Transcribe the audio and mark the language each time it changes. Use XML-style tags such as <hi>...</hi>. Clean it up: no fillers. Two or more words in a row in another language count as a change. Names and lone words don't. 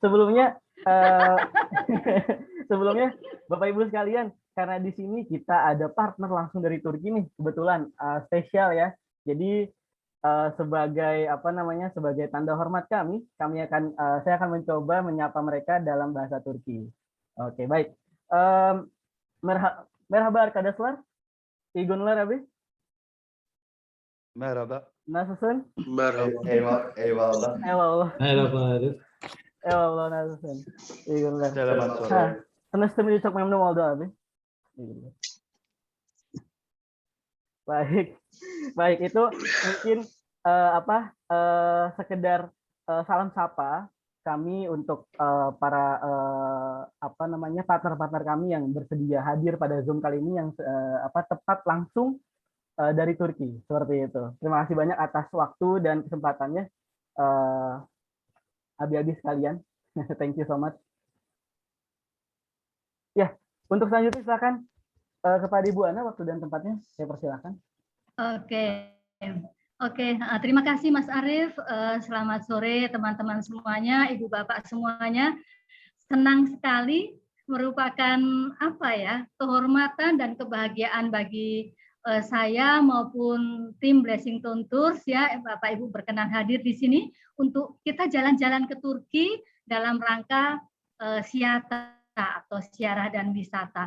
<id>Sebelumnya Bapak Ibu sekalian, karena di sini kita ada partner langsung dari Turki nih, kebetulan spesial ya. Jadi sebagai tanda hormat saya akan mencoba menyapa mereka dalam bahasa Turki. Oke, baik.</id> <tr>Merhaba arkadaşlar. İyi günler abi. Merhaba. Nasılsın? Merhaba. Eyvallah. Eyvallah. Merhaba Arif. Eyvallah, nasılsın? İyi günler.</tr> <id>Selamat sore.</id> <tr>Tanıştığımı çok memnun oldu abi.</tr> <id>Baik, baik itu mungkin sekedar salam sapa kami untuk para partner-partner kami yang bersedia hadir pada Zoom kali ini yang tepat langsung dari Turki seperti itu. Terima kasih banyak atas waktu dan kesempatannya, abi-abi sekalian.</id> <en>Thank you so much.</en> <id>Ya, untuk selanjutnya silakan kepada Ibu Ana waktu dan tempatnya saya persilakan. Oke, terima kasih Mas Arief. Selamat sore teman-teman semuanya, Ibu Bapak semuanya. Senang sekali, merupakan kehormatan dan kebahagiaan bagi saya maupun tim Blessing Tours ya, Bapak Ibu berkenan hadir di sini untuk kita jalan-jalan ke Turki dalam rangka siata atau siarah dan wisata.</id>